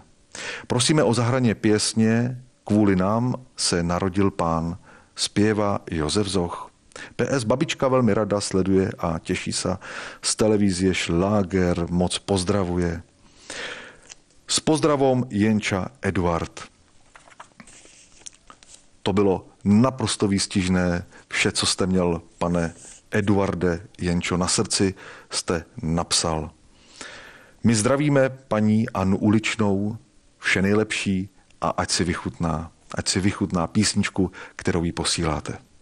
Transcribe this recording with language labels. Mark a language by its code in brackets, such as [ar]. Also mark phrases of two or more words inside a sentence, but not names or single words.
[sk] Prosíme o zahranie piesne Kvôli nám se narodil Pán. Spieva Jozef Zoch. PS babička veľmi rada sleduje a teší sa z televízie Šláger. Moc pozdravuje. S pozdravom Jenča Eduard. [cs] To bylo naprosto výstižné. Vše, co jste měl, pane Eduarde Jenčo, na srdci jste napsal. My zdravíme paní Annu Uličnou, vše nejlepší a ať si vychutná písničku, kterou jí posíláte.